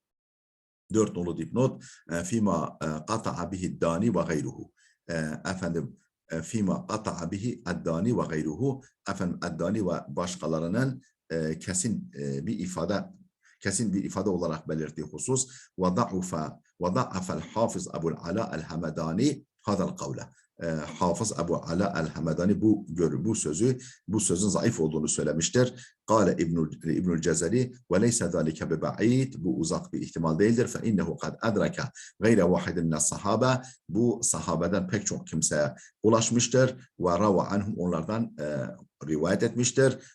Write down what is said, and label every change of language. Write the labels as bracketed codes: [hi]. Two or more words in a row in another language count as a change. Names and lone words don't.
[tr] 4 nolu dipnot [ar] فيما قطع به الداني وغيره. Efendim فيما قطع به الداني وغيره. [tr] Efendim dani ve başkalarının kesin bir ifade olarak belirttiği husus [ar] وضعف الحافظ أبو العلاء الهمداني هذا القول. [tr] Hafız Ebu Ala el-Hamedani bu sözün zayıf olduğunu söylemiştir. [ar] قال ابن الجزري وليس ذلك ببعيد, [tr] bu uzak bir ihtimal değildir. [ar] فإنه قد أدرك غير واحد من الصحابة, [tr] bu sahabeden pek çok kimseye ulaşmıştır [ar] وروى عنهم, [tr] onlardan rivayet etmiştir.